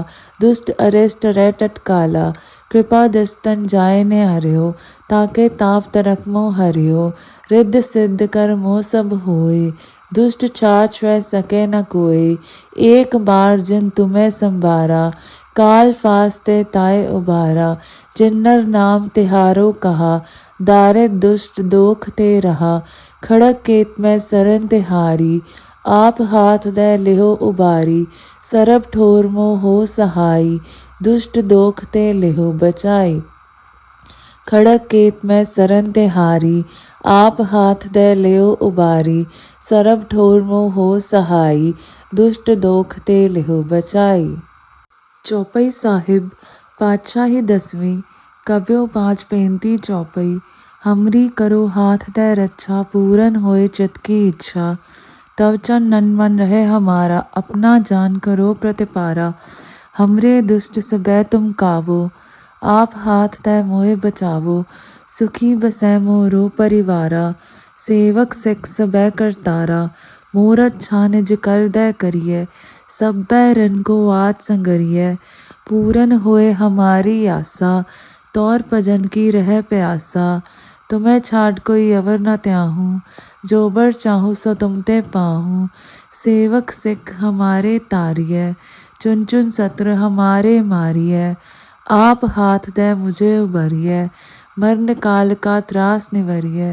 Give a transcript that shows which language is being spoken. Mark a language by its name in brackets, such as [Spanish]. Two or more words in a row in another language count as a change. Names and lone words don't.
[Braj] दुष्ट अरिष्ट रै टटकाला, कृपा दस्तन जाय ने हरियो, ताके ताप तरक मोह हरियो, रिद्ध सिद्ध कर मोह सब होए, दुष्ट छाछ वह सके न कोई, एक बार जिन तुम्हें संभारा, काल फास्ते ताए उबारा, जिन्नर नाम तिहारो कहा, दारिद दुष्ट दोख ते रहा, खड़क केत में सरन तिहारी, आप हाथ दे लिहो उबारी, सरब ठोर मोह हो सहाई, दुष्ट दोख ते लिहो बचाई, खड़क केत में सरन तिहारी, आप हाथ दे लियो उबारी, सरब ठोर मोह हो सहाई, दुष्ट दोख ते लिहो बचाई। चौपई साहिब पातशाही 10वीं कब्यो 5:35 चौपई, हमरी करो हाथ दे रक्षा, पूरन होए चित की इच्छा, तव चन नन मन रहे हमारा, अपना जान करो प्रतिपारा, हमरे दुष्ट सबै तुम कावो, आप हाथ तै मोहे बचावो, सुखी बसै मोरो परिवारा, सेवक सिख सबै करतारा, मूरत छानिज कर दै करिए, सब्बै रन को आद संगरिए, पूरन होए हमारी आसा, तौर भजन की रह प्यासा, तुम्हें छाड़ कोई अवर न त्याहूँ, जो बर चाहूँ सो तुम ते पाहूँ, सेवक सिख हमारे तारिए, चुन चुन सत्र हमारे मारिए, आप हाथ दे मुझे उबरिए, मरण काल का त्रास निवरिए।